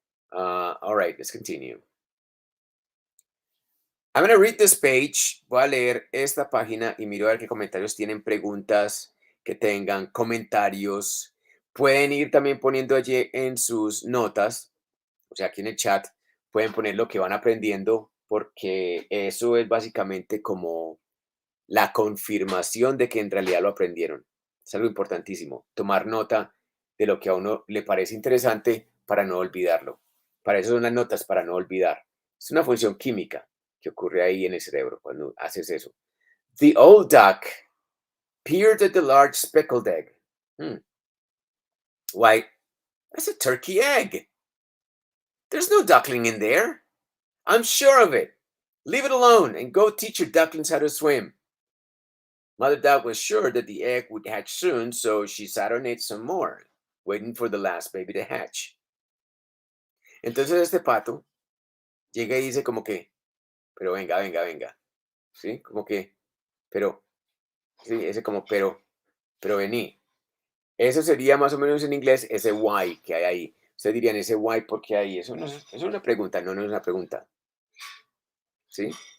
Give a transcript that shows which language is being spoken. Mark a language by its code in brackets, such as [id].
[en] All right, let's continue. I'm going to read this page. [es] Voy a leer esta página y miro a ver qué comentarios tienen, preguntas que tengan, comentarios. Pueden ir también poniendo allí en sus notas, o sea, aquí en el chat, pueden poner lo que van aprendiendo, porque eso es básicamente como la confirmación de que en realidad lo aprendieron. Es algo importantísimo, tomar nota de lo que a uno le parece interesante para no olvidarlo. Para eso son las notas, para no olvidar. Es una función química que ocurre ahí en el cerebro cuando haces eso. [en] The old duck peered at the large speckled egg. Hmm. Why, that's a turkey egg. There's no duckling in there. I'm sure of it. Leave it alone and go teach your ducklings how to swim. Mother Duck was sure that the egg would hatch soon, so she sat on it some more, waiting for the last baby to hatch. [es] Entonces este pato llega y dice como que, pero venga, venga, venga, ¿sí? Como que, pero, sí, ese como, pero vení. Eso sería más o menos en inglés ese why que hay ahí. Ustedes dirían ese why porque hay, eso no es una pregunta, no, no es una pregunta, ¿sí?